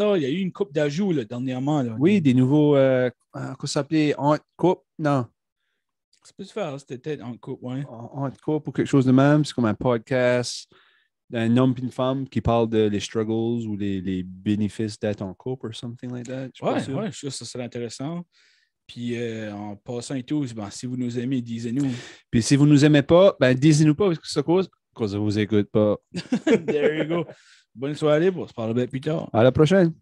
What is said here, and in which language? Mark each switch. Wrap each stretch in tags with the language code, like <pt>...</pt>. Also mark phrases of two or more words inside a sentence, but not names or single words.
<fr>Il y a eu une coupe d'ajouts là, dernièrement. Là. Oui, des nouveaux. Comment ça s'appelait? Coupe? Non. Ça peut se faire, c'était peut-être en couple, ouais. Coupe ou quelque chose de même. C'est comme un podcast d'un homme et une femme qui parle de les struggles ou les bénéfices d'être en couple ou</fr> <en>something like that.</en> <fr>Ouais, je suis sûr que ça serait intéressant. Puis en passant et tout, ben, si vous nous aimez, disez-nous. Puis si vous ne nous aimez pas, ben disez-nous pas parce que ça cause qu'on ne vous écoute pas.</fr> <en>There you go.</en> <fr>Bonne soirée, on se parle plus tard. À la prochaine.</fr>